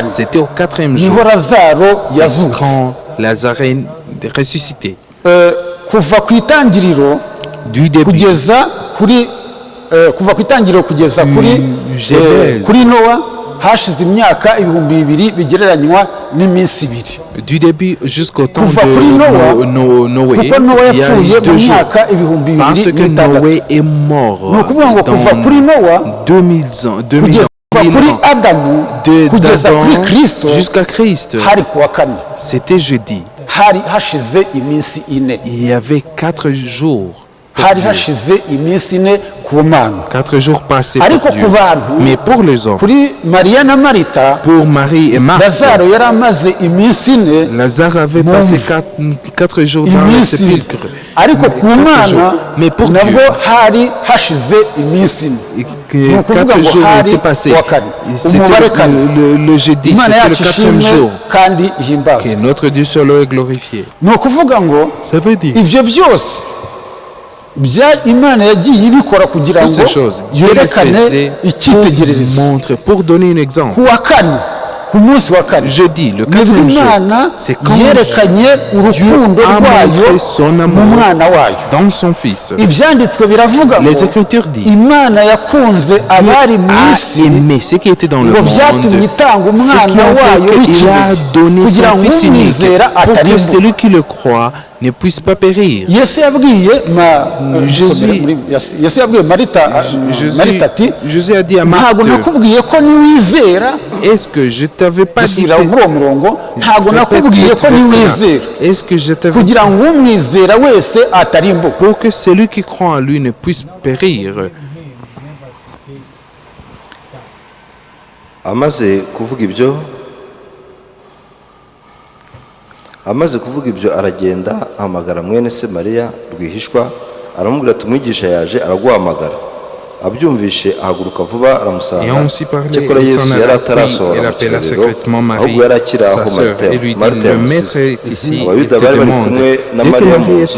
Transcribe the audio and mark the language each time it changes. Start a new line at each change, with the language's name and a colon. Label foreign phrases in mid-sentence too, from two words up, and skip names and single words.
French: c'était au 4e jour
Kinyarwanda: niho lazaro yazutse
French: quand Lazare est ressuscité.
Kinyarwanda: kuva ku itangiriro
French: Du début
Kinyarwanda: kugeza kuri kuri Nowa hashize imyaka 2000 bigereranywa n'iminsi 2.
French: du début jusqu'au temps
Kinyarwanda: kuva kuri
French: Noé,
Kinyarwanda: kuko Nowa
French: il y a
Kinyarwanda: yapfuye
French: eu 2
Kinyarwanda: mu
French: jours.
Kinyarwanda: myaka 2000
French: Parce que Noé est mort
Kinyarwanda: ni ukuvuga ngo kuva kuri Nowa
French: 2000 ans, 2000
Kinyarwanda: kuva kuri
French: ans.
Kinyarwanda: Adamu kugeza kuri Kristo
French: Jusqu'à Christ,
Kinyarwanda: hari kuwa kane
French: c'était jeudi.
Kinyarwanda: hari hashize iminsi 4.
French: Il y avait 4 jours.
Kinyarwanda: hari hashize iminsi 4 ku Mana
French: 4 jours passés
Kinyarwanda: ariko
French: pour Dieu.
Kinyarwanda: ku bantu
French: Mais pour les hommes,
Kinyarwanda: kuri Mariya na Marita
French: pour Marie et Marthe,
Kinyarwanda: Lazaro yari amaze iminsi 4
French: Lazare avait passé 4 jours dans le
Kinyarwanda: iminsi
French: sépulcre.
Kinyarwanda: ariko ku Mana
French: Mais pour
Kinyarwanda: nabwo
French: Dieu,
Kinyarwanda: hari hashize iminsi 4
French: que 4 jours étaient passés. C'était le jeudi,
Kinyarwanda: Imana
French: c'était le
Kinyarwanda: yacu
French: 4e
Kinyarwanda: ishimwe
French: jour.
Kinyarwanda: kandi ihimbazwe
French: Que notre Dieu seul est glorifié.
Kinyarwanda: ni ukuvuga ngo
French: Ça veut dire
Kinyarwanda: ibyo byose Imana yagiye ibikora kugira
French: toutes
Kinyarwanda: ngo
French: ces choses, Dieu les
Kinyarwanda: yerekane
French: faisait
Kinyarwanda: icyitegererezo
French: pour montrer, pour donner un exemple.
Kinyarwanda: ku wa kane ku munsi wa kane
French: Jeudi, le
Kinyarwanda: nibwo
French: 4e jour,
Kinyarwanda: Imana
French: c'est quand
Kinyarwanda: yerekanye urukundo
French: a
Kinyarwanda: rwayo
French: montré son
Kinyarwanda: mu
French: amour
Kinyarwanda: mwana wayo
French: dans son Fils.
Kinyarwanda: ibyanditswe biravuga ngo
French: Les Écritures disent,
Kinyarwanda: Imana yakunze abari mu
French: a
Kinyarwanda: isi
French: aimé ce qui était dans le
Kinyarwanda: ngo
French: monde,
Kinyarwanda: byatumye itanga
French: ce qui
Kinyarwanda: umwana
French: a
Kinyarwanda: wayo
French: fait qu'il a
Kinyarwanda: w'ikinege
French: donné
Kinyarwanda: kugira
French: son
Kinyarwanda: ngo
French: Fils unique
Kinyarwanda: umwizera
French: pour que
Kinyarwanda: atarimbuka
French: celui qui le croit ne puisse pas périr.
Kinyarwanda: Yesu yabwiye Marita ati
French: Jésus a dit à
Kinyarwanda: ntabwo
French: Marthe,
Kinyarwanda: nakubwiye ko niwizera
French: est-ce que je t'avais pas dit
Kinyarwanda: gusubira muri uwo murongo ntabwo nakubwiye ko niwizera
French: est-ce que je t'avais
Kinyarwanda: kugira ngo umwizera wese atarimbuka
French: pour que celui qui croit en lui ne puisse périr.
Kinyarwanda: amaze kuvuga ibyo aragenda ahamagara mwene se Mariya rwihishwa aramubwira ati umwigisha yaje araguhamagara abyumvishe ahaguruka vuba aramusanga cyakora Yesu yari atarasohora mu kirerero ahubwo yari akiri aho Marita yamusize abayuda bari bari kumwe na Mariya mu nzu